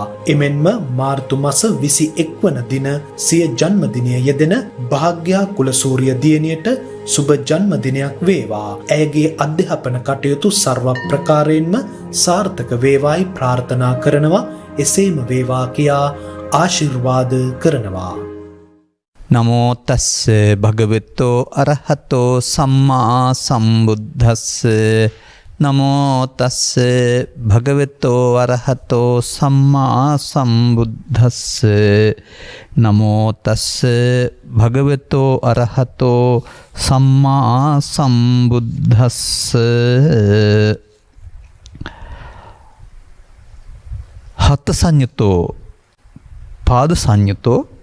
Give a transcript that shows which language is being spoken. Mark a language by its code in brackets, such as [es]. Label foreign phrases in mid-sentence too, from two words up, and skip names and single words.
[si] එමෙන්ම මාර්තු මාස 21 වන දින සිය ජන්මදිනය යෙදෙන භාග්‍යා කුලසූරිය දියණියට සුබ ජන්මදිනයක් වේවා. ඇයගේ අධ්‍යාපන කටයුතු සර්ව ප්‍රකාරයෙන්ම සාර්ථක වේවායි ප්‍රාර්ථනා කරනවා. එසේම වේවා කියා ආශිර්වාද කරනවා. [pi] නමෝ තස්ස භගවතෝ අරහතෝ සම්මා සම්බුද්දස්ස නමෝ තස්ස භගවතෝ අරහතෝ සම්මා සම්බුද්දස්ස නමෝ තස්ස භගවතෝ අරහතෝ සම්මා සම්බුද්දස්ස හත සංයුතෝ පාද සංයුතෝ